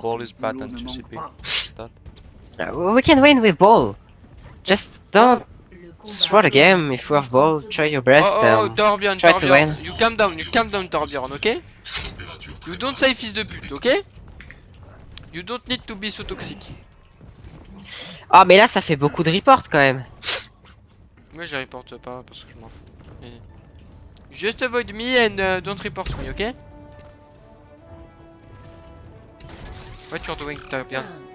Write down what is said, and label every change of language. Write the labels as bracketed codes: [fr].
[en] Ball is bad than 2CP. That. We can win with ball. Just don't throw the game. If you have ball, try your best Oh, and Torbjorn, try to win. You calm down, Torbjorn, okay? You don't say [fr] fils de pute, [en] okay? You don't need to be so toxic. [fr] Ah, mais là, ça fait beaucoup de reports quand même. Moi, je reporte pas parce que je m'en fous. Et... [en] Just avoid me and don't report me, okay? What you're doing, Torbjorn?